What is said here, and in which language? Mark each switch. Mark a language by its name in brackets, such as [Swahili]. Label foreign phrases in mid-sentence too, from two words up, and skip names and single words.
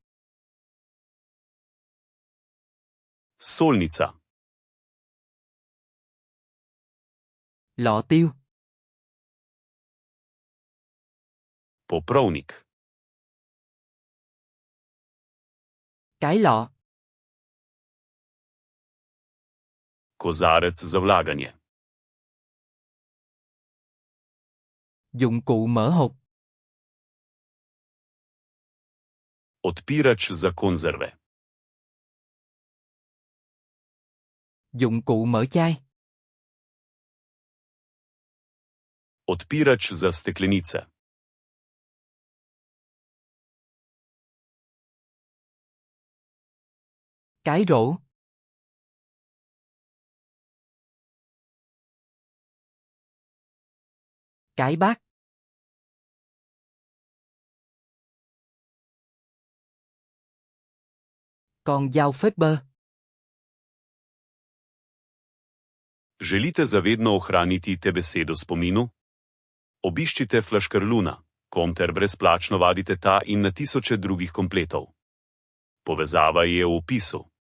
[Slovenian] Solnica. [Vietnamese] Lọ tiêu. [Slovenian] Poprovnik. [Vietnamese] Cái lọ. [Slovenian] Kozarec za vlaganje. [Vietnamese] Dụng cụ mở hộp. [Slovenian] Odpirač za konzerve. [Vietnamese] Dụng cụ mở chai. [Slovenian] Odpirač za steklenice. [Vietnamese] Cái rổ. Cái bát. Con dao phết bơ. [Slovenian] Želite za vedno ohraniti te besede v spominu? Obiščite Flaškarluna, kom ter brezplačno vadite ta in na tisoče drugih kompletov. Povezava je v opisu.